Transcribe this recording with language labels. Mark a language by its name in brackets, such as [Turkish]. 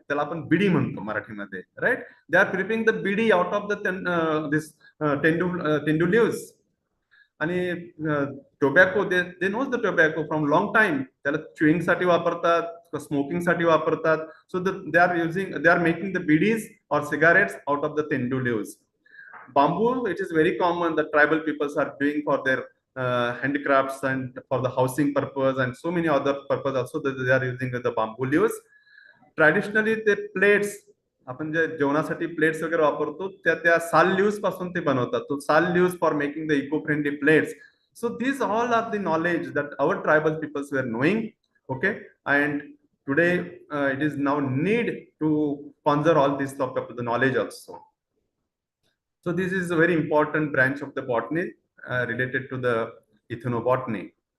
[Marathi] त्याला आपण बिडी म्हणतो मराठीमध्ये, right? [English] They are preparing the bidi out of the this tendu leaves. आणि tobacco they knows the tobacco from long time. [Marathi] त्याला च्युइंग साठी वापरतात, स्मोकिंग साठी वापरतात. [English] So they are making the bidis और cigarettes out of the tendu leaves. Bamboo, it is very common that tribal peoples are doing for their handicrafts and for the housing purpose and so many other purpose also that they are using the bamboo leaves. Traditionally the plates, [Marathi] आपण जे जेवणासाठी plates वगैरे वापरतो त्या साल leaves पासून ते बनवतात. [English] तो sal leaves for making the eco friendly plates. So these all are the knowledge that our tribal peoples were knowing, okay? And today it is now need to conserve all this stuff of the knowledge also. So this is a very important branch of the botany related to the ethnobotany.